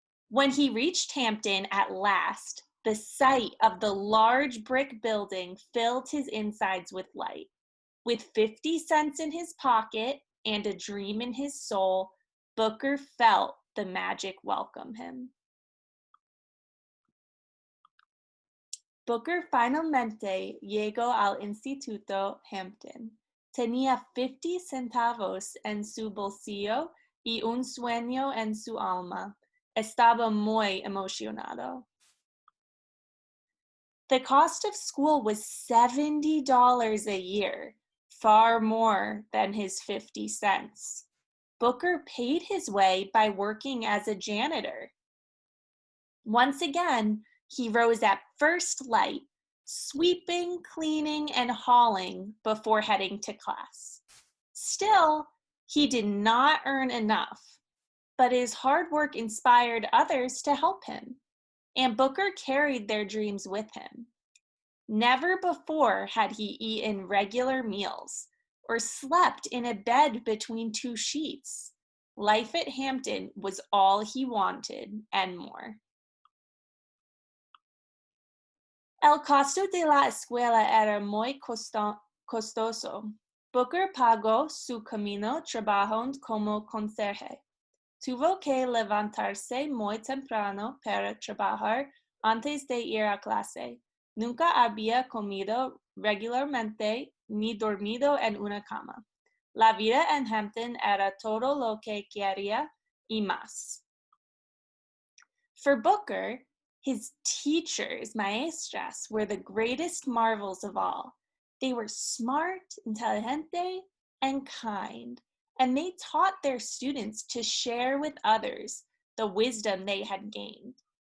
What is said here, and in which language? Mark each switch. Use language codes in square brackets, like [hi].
[en] When he reached Hampton at last, the sight of the large brick building filled his insides with light. With 50 cents in his pocket and a dream in his soul, Booker felt the magic welcome him. [es] Booker finalmente llegó al Instituto Hampton. Tenía 50 centavos en su bolsillo y un sueño en su alma. Estaba muy emocionado. [en] The cost of school was $70 a year, far more than his 50 cents. Booker paid his way by working as a janitor. Once again, he rose at first light, sweeping, cleaning, and hauling before heading to class. Still, he did not earn enough, but his hard work inspired others to help him, and Booker carried their dreams with him. Never before had he eaten regular meals or slept in a bed between two sheets. Life at Hampton was all he wanted and more. [es] El costo de la escuela era muy costoso. Booker pagó su camino trabajando como conserje. Tuvo que levantarse muy temprano para trabajar antes de ir a clase. Nunca había comido regularmente ni dormido en una cama. La vida en Hampton era todo lo que quería y más. [en] For Booker, his teachers, maestras, were the greatest marvels of all. They were smart, inteligente, and kind, and they taught their students to share with others the wisdom they had gained.